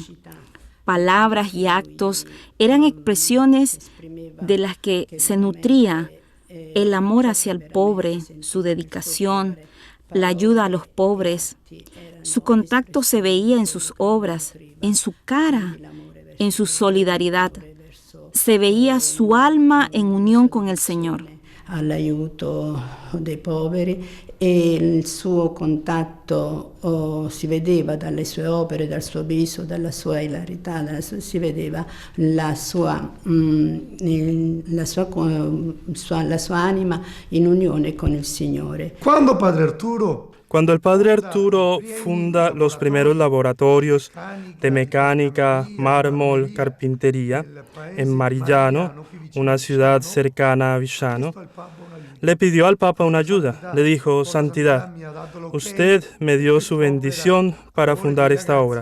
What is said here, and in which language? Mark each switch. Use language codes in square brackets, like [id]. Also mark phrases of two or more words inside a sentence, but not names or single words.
[es] Palabras y actos eran expresiones de las que se nutría el amor hacia el pobre, su dedicación, la ayuda a los pobres. Su contacto se veía en sus obras, en su cara, en su solidaridad. Se veía su alma en unión con el Señor. [it] All'aiuto dei poveri e il suo contatto si vedeva dalle sue opere, dal suo viso, dalla sua ilarità, si vedeva la sua anima in unione con il Signore. [es] Cuando el padre Arturo funda los primeros laboratorios de mecánica, mármol, carpintería en Marigliano, una ciudad cercana a Viciano, le pidió al Papa una ayuda. Le dijo: Santidad, usted me dio su bendición para fundar esta obra.